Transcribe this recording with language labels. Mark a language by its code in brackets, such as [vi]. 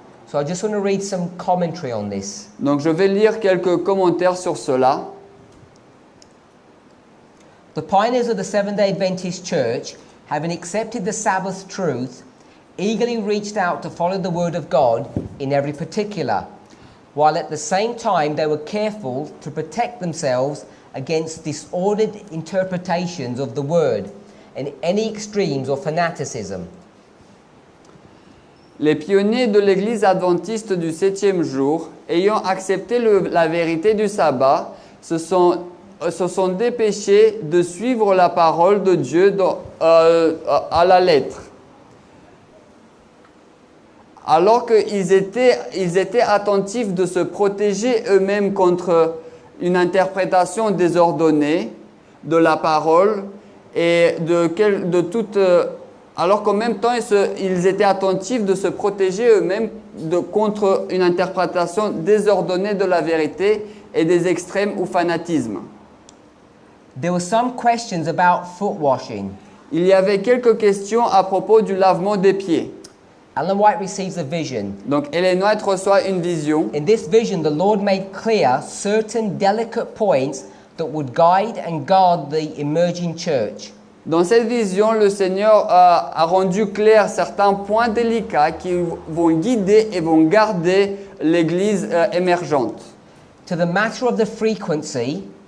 [en] So I just want to read some commentary on this. [fr] Donc je vais lire quelques commentaires sur cela. [en] The pioneers of the Seventh-day Adventist Church, having accepted the Sabbath truth, eagerly reached out to follow the Word of God in every particular, while at the same time they were careful to protect themselves against disordered interpretations of the Word and any extremes or fanaticism. [fr] Les pionniers de l'Église adventiste du 7e jour, ayant accepté la vérité du sabbat, se sont dépêchés de suivre la parole de Dieu à la lettre. Alors qu'ils étaient attentifs de se protéger eux-mêmes contre une interprétation désordonnée de la parole et de toute... alors qu'en même temps, ils étaient attentifs de se protéger eux-mêmes contre une interprétation désordonnée de la vérité et des extrêmes ou fanatisme. [en] there were some questions about foot washing. [fr] Il y avait quelques questions à propos du lavement des pieds. [en] Ellen White receives a vision. [fr] Donc Ellen White reçoit une vision. [en] In this vision, the Lord made clear certain delicate points that would guide and guard the emerging church. [fr] Dans cette vision, le Seigneur a rendu clair certains points délicats qui vont guider et vont garder l'Église émergente. [en] To the matter of the frequency,